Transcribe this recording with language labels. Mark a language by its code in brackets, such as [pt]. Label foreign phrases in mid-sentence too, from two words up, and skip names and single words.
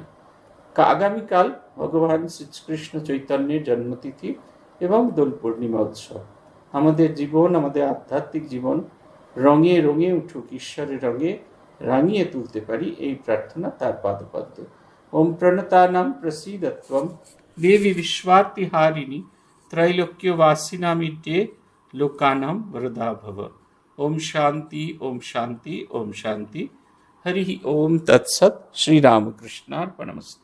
[bn] আগামীকাল ভগবান শ্রীকৃষ্ণ চৈতন্যের জন্মতিথি এবং দোল পূর্ণিমা উৎসব। আমাদের জীবন, আমাদের আধ্যাত্মিক জীবন রঙে রঙে উঠুক, ঈশ্বরের রঙে রাঙিয়ে তুলতে পারি, এই প্রার্থনা তার পাদপদ্মে। [sa] ওম প্রণতানাং প্রসীদত্বম দেবী বিশ্বার্তিহারিণী त्रैलोक्यवासिनामिड्ये लोकानां वरदा भव। ओम शांति ओम शांति ओम शांति। हरि ओम तत्सत्। श्री रामकृष्णार्पणमस्तु।